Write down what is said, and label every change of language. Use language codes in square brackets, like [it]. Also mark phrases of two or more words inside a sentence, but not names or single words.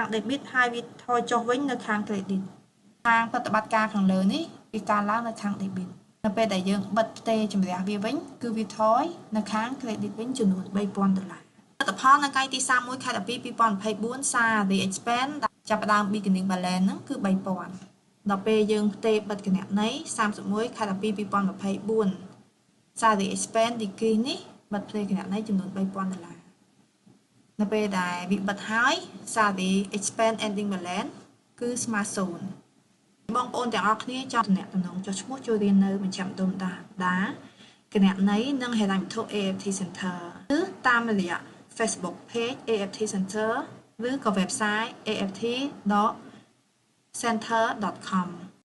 [km] debit ហើយវាថយចុះវិញនៅខាង credit ខាងប្រតិបត្តិការខាងលើនេះវាកើនឡើងនៅខាង debit នៅពេលដែលយើងបិទផ្ទេរជំរះវាវិញគឺវាថយនៅខាង credit វិញចំនួន$3,000លទ្ធផលនៅថ្ងៃទី31ខែ12 2024 [en] salary expense [km] ចាប់ផ្ដើម [en] beginning balance [km] ហ្នឹងគឺ$3,000ដល់ពេលយើងផ្ទេរបិទគណនី31ខែ12 2024 [en] salary expense decrease [km] នេះបិទផ្ទេរគណនីចំនួន$3,000នៅពេលដែលវាបិទហើយ [en] salary expense ending balance [km] គឺស្មើ0បងប្អូនទាំងអស់គ្នាចង់តំណែងចុះឈ្មោះចូលរៀននៅបញ្ចាំដុំដាគណនីនិងហេដ្ឋារចនាសម្ព័ន្ធ AFT Center ឬតាមរយៈ Facebook page AFT Center ឬក៏ website aft.center.com